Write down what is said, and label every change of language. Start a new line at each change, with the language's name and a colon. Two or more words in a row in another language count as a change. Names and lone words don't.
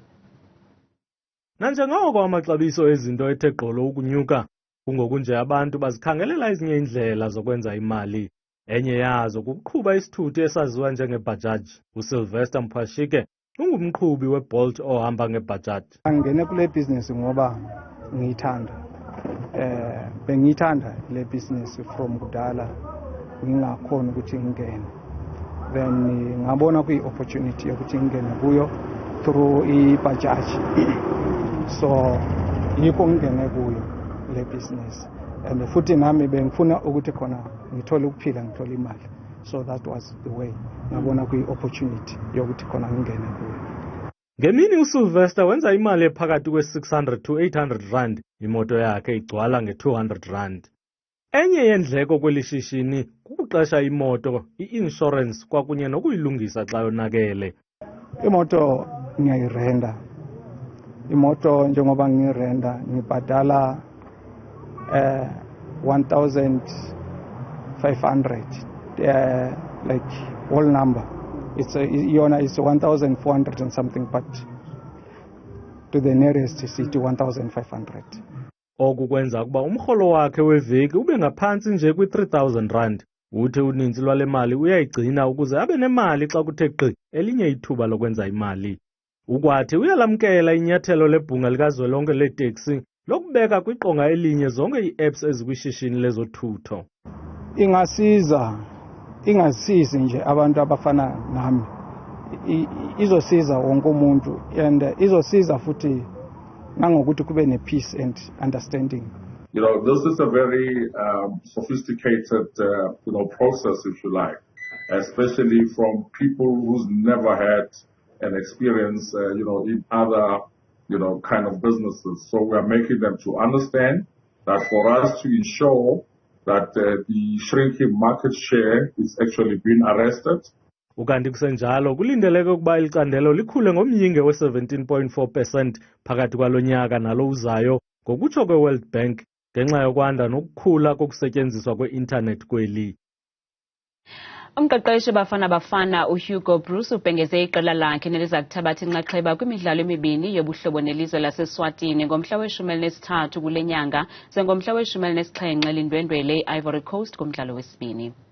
Xhosa: Nanjengoko amaxabiso ezinto ethe gqolo ukunyuka, kungokunje abantu bazikhangelela ezinye indlela zokwenza imali. Enye yazo kukuqhuba isithuthi esaziwa njengeBajaj. uSylvester Mphashike ungumqhubi weBolt ohamba ngeBajaj.
Zulu: Angene kule business ngoba ngiyithanda. Bengiyithanda le business from kudala ngingakhona ukuthi ngingene. Then ngabona kuyi-opportunity yokuthi ngingene kuyo through iBajaj. So yikho ngingene kuyo le business. and futhi nami bengifuna ukuthi khona ngithole ukuphila ngithole imali.
English: So that was the way
Zulu: ngabona kuyi-opportunity yokuthi khona ngingene kuyo. Ngemini uSylvester wenza imali ephakathi kwe-600 to 800 rand, imoto yakhe igcwala nge-200 rand.
Xhosa: Enye yendleko kweli shishini kukuqesha imoto, i-insurance kwakunye nokuyilungisa xa yonakele.
Zulu: Imoto ngiyayirenda. Imoto njengoba ngirenda ngibhadala 1,500
English: like whole number. It's 1,400 and something, but to the nearest city 1,500.
Xhosa: Oku kwenza kuba umrholo wakhe weveki ube ngaphansi nje kwi-3,000 rand. Uthi uninzi lwale mali uyayigcina ukuze abe nemali xa kuthe gqi elinye ithuba lokwenza imali. Ukwathi uyalamkela inyathelo lebhunga likazwelonke leeteksi lokubeka kwiqonga elinye zonke ii-apps ezikwishishini lezothutho.
Zulu: Ingasizi nje abantu abafana nami. Izosiza wonke umuntu and izosiza futhi nangokuthi kube ne-
English: peace and understanding. You know, this is a very sophisticated, process, if you like, especially from people who's never had an experience, in other, kind of businesses. So we are making them to understand that for us to ensure that the shrinking market share is actually being arrested.
Xhosa: Ukanti kusenjalo kulindeleke ukuba ilicandelo likhule ngomyinge we-17.4% phakathi kwalo nyaka nalo uzayo ngokutsho kwe-World Bank ngenxa yokwanda nokukhula kokusetyenziswa kwe-internet kweli. Umqeqeshi Bafana uHugo Bruce ubhengeze iqela lakhe neliza kuthabatha inxaxheba kwimidlalo emibini yobuhlobo nelizwe laseSwatini ngomhla we-13 kule nyanga ngomhla we-17 lindwendwele iVory Coast kumdlalo wesibini.